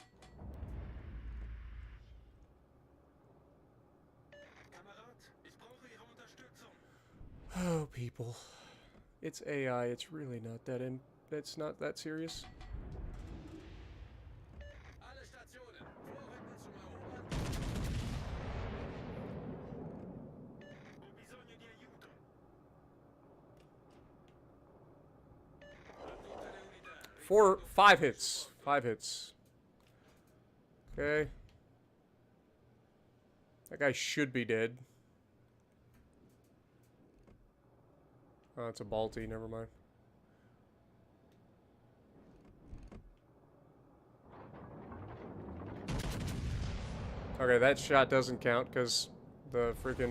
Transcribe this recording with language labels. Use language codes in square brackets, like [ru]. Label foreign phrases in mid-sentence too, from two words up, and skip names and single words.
[en] Oh, people. It's AI. It's really not that that's not that serious. [de] Alle Stationen, vorrücken zum Erobern. [it] Bisogno di aiuto. A tutte le unità. [en] 5 hits. 5 hits. Okay. That guy should be dead. Oh, it's a Balti. Never mind. Okay, that shot doesn't count because the freaking